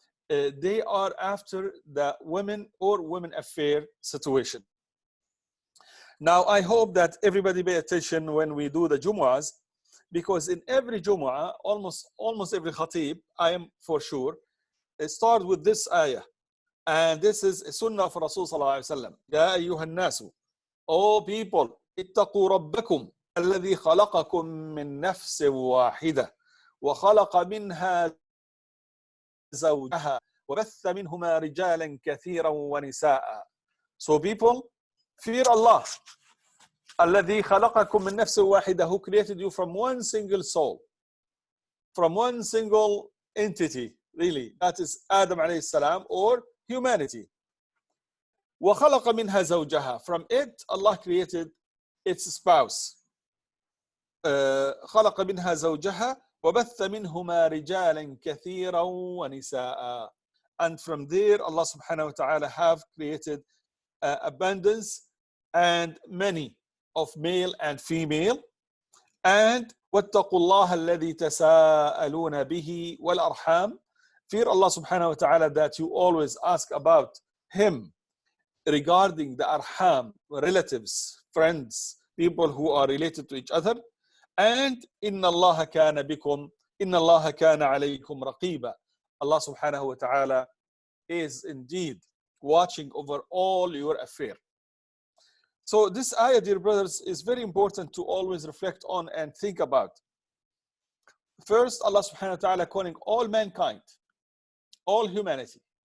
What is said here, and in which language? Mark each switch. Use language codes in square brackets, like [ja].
[en] They are after the women or women affair situation. Now, I hope that everybody pay attention when we do the Jumu'ahs, because in every Jumu'ah, almost every khatib, I am for sure, start with this ayah. And this is a sunnah of Rasul sallallahu alayhi wa sallam. [ar] Ya ayyuhan nasu, [en] O people, [ar] ittaqu rabbakum, الذي خلقكم من نفس واحدة وخلق منها زوجها وبث منهما رجالا كثيرا ونساء. [en] So people, fear Allah. [ar] الذي خلقكم من نفس واحدة, [en] who created you from one single soul, from one single entity, really. That is Adam alayhi salam, or humanity. [ar] وخلق منها زوجها, [en] from it Allah created its spouse. [ar] خلق منها زوجها وبث منهما رجالا كثيرا ونساء. [en] And from there Allah subhanahu wa ta'ala have created abundance and many of male and female. And [ar] واتقوا الله الذي تساءلون به والأرحام, [en] fear Allah subhanahu wa ta'ala that you always ask about him regarding the arham, relatives, friends, people who are related to each other. [ar] And إن الله كان بكم إن الله كان عليكم رقيبا. [en] Allah subhanahu wa ta'ala is indeed watching over all your affair. So this ayah, dear brothers, is very important to always reflect on and think about. First, Allah subhanahu wa ta'ala calling all mankind, all humanity.